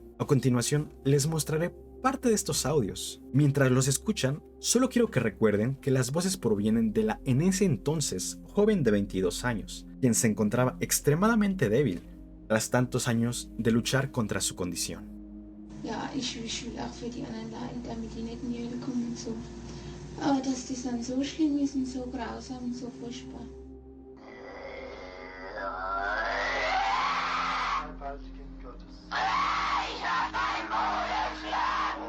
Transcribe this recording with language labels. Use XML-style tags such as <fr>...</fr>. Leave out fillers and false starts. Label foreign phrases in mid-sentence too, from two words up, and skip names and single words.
<es>A continuación, les mostraré parte de estos audios. Mientras los escuchan, solo quiero que recuerden que las voces provienen de la en ese entonces joven de 22 años, quien se encontraba extremadamente débil tras tantos años de luchar contra su condición.</es> <de>Ja, ich will auch für die anderen leiden, damit die nicht in die Hölle kommen und so. Aber dass die dann so schlimm ist und so grausam und so furchtbar. Ich hab ein Bruder geschlagen.</de>